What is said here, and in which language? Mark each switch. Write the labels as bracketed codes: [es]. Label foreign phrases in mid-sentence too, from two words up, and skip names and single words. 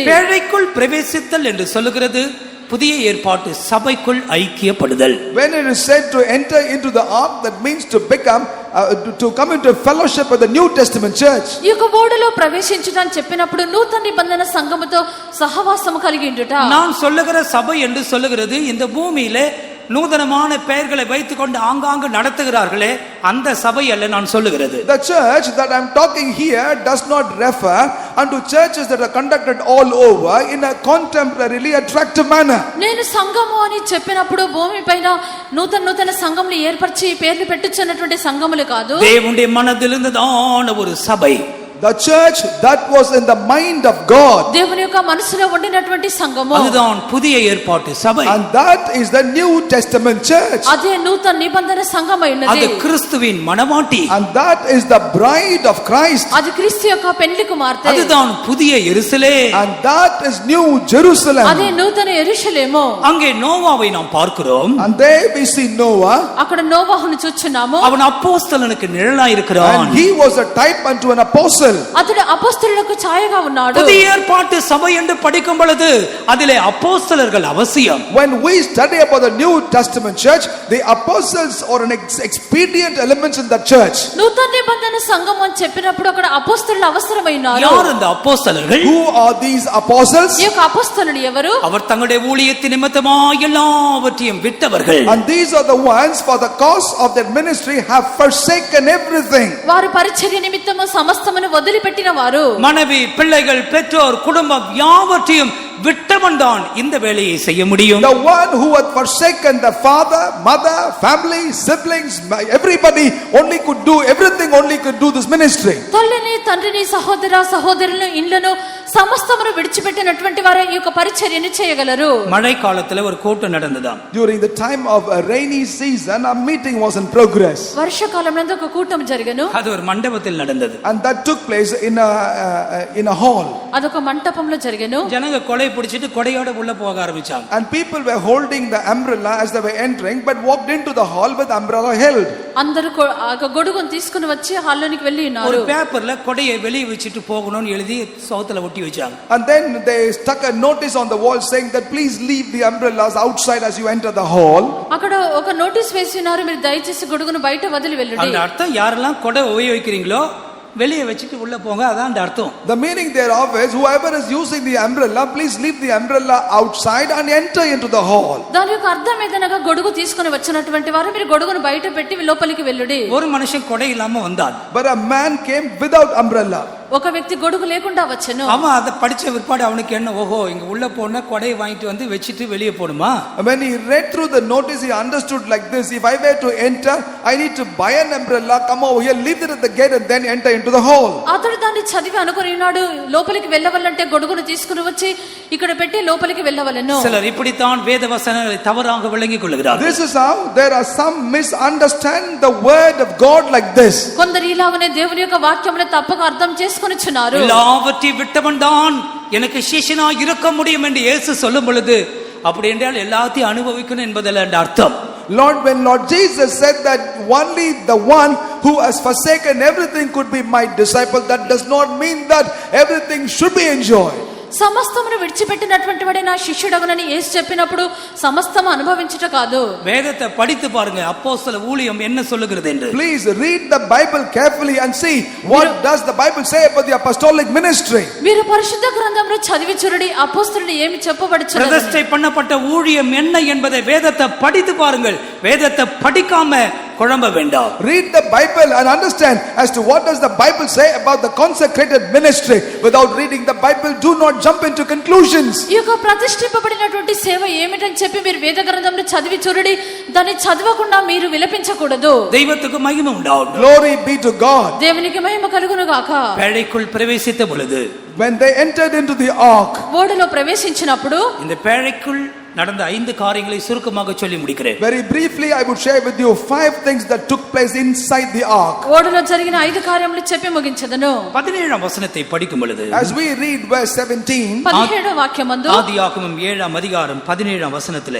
[ta] பேழைக்குள் பிரவேசித்தல் என்று சொல்லுகிறது புதிய ஏற்பாட்டு சபைக்குள் ஐக்கியப்படுதல். [en] When it is said to enter into the ark, that means to become to come into fellowship with the New Testament church. [te] ఈ యొక్క ఓడలో ప్రవేశించుటని చెప్పినప్పుడు నూతన నిబంధన సంఘముతో సహవాసము కలిగి ఉండుట. [ta] நான் சொல்லுகிற சபை என்று சொல்லுகிறது இந்த பூமியிலே நூதனமான பெயர்களை வைத்துக்கொண்டு ஆங்காங்கு நடத்துகிறார்களே அந்த சபை அல்ல நான் சொல்லுகிறது. [en] The church that I'm talking here does not refer unto churches that are conducted all over in a contemporarily attractive manner. [te] నేను సంఘము అని చెప్పినప్పుడు భూమి పైన నూతన సంఘములు ఏర్పరిచి పేర్లు పెట్టుచున్నటువంటి సంఘములు కాదు. [ta] தேவனுடைய மனதிலிருந்துதான ஒரு சபை. [en] The church that was in the mind of God. [te] దేవుని యొక్క మనసులో ఉండినటువంటి సంఘము. [ta] அதுதான் புதிய ஏற்பாட்டு சபை. [en] And that is the New Testament church. [te] అదే నూతన నిబంధన సంఘమై ఉన్నది. [ta] அது கிறிஸ்துவின் மணவாட்டி. [en] And that is the bride of Christ. [te] అది క్రీస్తు యొక్క పెండ్లి కుమార్తె. [ta] அதுதான் புதிய எருசலேம். [en] And that is New Jerusalem. [te] అదే నూతన యెరూషలేము. [ta] அங்கே நோவாவை நாம் பார்க்கிறோம். [en] And there we see Noah. [te] అక్కడ నోవాహును చూచున్నాము. [ta] அவன் அப்போஸ்தலனுக்கு நிழலாய் இருக்கிறான். [en] And he was a type unto an apostle. [te] అతడు అపొస్తలులకు ఛాయగా ఉన్నాడు. [ta] புதிய ஏற்பாட்டு சபை என்று படிக்கும் பொழுது அதிலே அப்போஸ்தலர்கள் அவசியம். [en] When we study about the New Testament church, the apostles are an expedient elements in that church. [te] నూతన నిబంధన సంఘం అని చెప్పినప్పుడు అక్కడ అపొస్తలులు అవసరమైనారు. [ta] யார் அந்த அப்போஸ்தலர்கள்? [en] Who are these apostles? [te] ఈ యొక్క అపొస్తలులు ఎవరు? [ta] அவர் தங்களுடைய ஊழியத்தின் நிமித்தமாய் எல்லாவற்றையும் விட்டவர்கள். [en] And these are the ones for the cause of their ministry have forsaken everything. [te] వారు పరిచర్య నిమిత్తము సమస్తమును వదిలిపెట్టిన వారు. [ta] மனைவி, பிள்ளைகள், பெற்றோர், குடும்பம் யாவற்றையும் விட்டவன் தான் இந்த வேலையை செய்ய முடியும். [en] The one who had forsaken the father, mother, family, siblings, everybody only could do everything, only could do this ministry. [te] తల్లిని, తండ్రిని, సహోదర సహోదరులను, ఇళ్లను, సమస్తమును విడిచిపెట్టినటువంటి వారే ఈ యొక్క పరిచర్యను చేయగలరు. [ta] மழை காலத்துல ஒரு கூட்டம் நடந்ததாம். [en] During the time of a rainy season, a meeting was in progress. [te] వర్షాకాలంలో ఒక కూటం జరిగను. [ta] அது ஒரு மண்டபத்தில் நடந்தது. [en] And that took place in a hall. [te] అదొక మంటపంలో జరిగను. [ta] ஜனங்க கொடை பிடிச்சிட்டு கொடையோட உள்ள போக ஆரம்பிச்சாங்க. [en] And people were holding the umbrella as they were entering, but walked into the hall with the umbrella held. [te] అందరూ గొడుగును తీసుకుని వచ్చి హాల్లోనికి వెళ్ళి [ta] ஒரு [te] ఉన్నారు. [ta] பேப்பர்ல கொடையை வெளியே வச்சுட்டு போகணும்னு எழுதி சவுத்துல ஒட்டி வச்சாங்க. [en] And then they stuck a notice on the wall saying that please leave the umbrellas outside as you enter the hall. [te] అక్కడ ఒక నోటీస్ వేసి ఉన్నారు, మీరు దయచేసి గొడుగును బయట వదిలి వెళ్ళండి. [ta] அந்த அர்த்தம் யாரெல்லாம் கொடை உபயோகிக்கிறீங்களோ வெளியே வச்சுட்டு உள்ள போங்க, அதான் அந்த அர்த்தம். [en] The meaning thereof is whoever is using the umbrella, please leave the umbrella outside and enter into the hall. [te] దాని యొక్క అర్థం ఏదనగా గొడుగు తీసుకుని వచ్చినటువంటి వారు మీరు గొడుగును బయట పెట్టి లోపలికి వెళ్ళుడి. [ta] ஒரு மனுஷன் கொடை இல்லாம வந்தான். [en] But a man came without umbrella. [te] ఒక వ్యక్తి గొడుగు లేకుండా వచ్చెను. [ta] அவன் அதை படிச்ச விற்பாடு அவனுக்கு என்ன, ஓஹோ இங்க உள்ள போனா கொடையை வாங்கிட்டு வந்து வச்சிட்டு வெளியே போடுமா? [en] When he read through the notice, he understood like this: if I were to enter, I need to buy an umbrella, come over here, leave it at the gate, and then enter into the hall. [te] అతడు దాన్ని చదివి అనుకుని ఉన్నాడు, లోపలికి వెళ్ళవాలంటే గొడుగును తీసుకుని వచ్చి ఇక్కడ పెట్టి లోపలికి వెళ్ళవలెను. [ta] சிலர் இப்படித்தான் வேத வசனங்களை தவறாக விளங்கிக் கொள்கிறார்கள். [en] This is how there are some misunderstand the word of God like this. [te] కొందరు ఇలాగనే దేవుని యొక్క వాక్యమును తప్పక అర్థం చేసుకొనిచున్నారు. [ta] எல்லாவற்றையும் விட்டவன் தான் எனக்கு சிஷ்யனா இருக்க முடியும் என்று இயேசு சொல்லும் பொழுது, அப்படி என்றால் எல்லாத்தையும் அனுபவிக்கணும் என்பதில் என்ற அர்த்தம். [en] When Lord Jesus said that only the one who has forsaken everything could be my disciple, that does not mean that everything should be enjoyed. [te] సమస్తమును విడిచిపెట్టినటువంటి వాడే నా శిష్యుడగునని యేసు చెప్పినప్పుడు సమస్తము అనుభవించుట కాదు. [ta] வேதத்தை படித்து பாருங்க, அப்போஸ்தல ஊழியம் என்ன சொல்லுகிறது என்று. [en] Please read the Bible carefully and see what does the Bible say about the apostolic ministry. [te] మీరు పరిశుద్ధ గ్రంథంలో చదివి చూడండి అపోస్తలుడు ఏమి చెప్పబడుచున్నది. [ta] பிரதிஷ்டை பண்ணப்பட்ட ஊழியம் என்ன என்பதை வேதத்தை படித்து பாருங்கள். வேதத்தை படிக்காம குழம்ப வேண்டாம். [en] Read the Bible and understand as to what does the Bible say about the consecrated ministry. Without reading the Bible, do not jump into conclusions. [te] ఈ యొక్క ప్రతిష్ఠింపబడినటువంటి సేవ ఏమిటని చెప్పి మీరు వేద గ్రంథంలో చదివి చూడండి, దాన్ని చదవకుండా మీరు విలపించకూడదు. [ta] தெய்வத்துக்கு மகிமை உண்டாகும். [en] Glory be to God. [te] దేవునికి మహిమ కలుగును గాక. [ta] பேழைக்குள் பிரவேசித்த பொழுது, [en] When they entered into the ark, [te] ఓడలో ప్రవేశించినప్పుడు [ta] இந்த பேழைக்குள் நடந்த 5 காரியங்களை சுருக்கமாக சொல்லி முடிக்கிறேன். [en] very briefly I would share with you 5 things that took place inside the ark. [te] ఓడలో జరిగిన 5 కార్యములు చెప్పి ముగించదను. [ta] 17వ వசனத்தை படிக்கும் பொழுது, [en] As we read verse 17, [te] 17వ వాక్యమందు [ta] ஆதியாகமம் 7ாம் அதிகாரம் 17వ వசனத்திலே,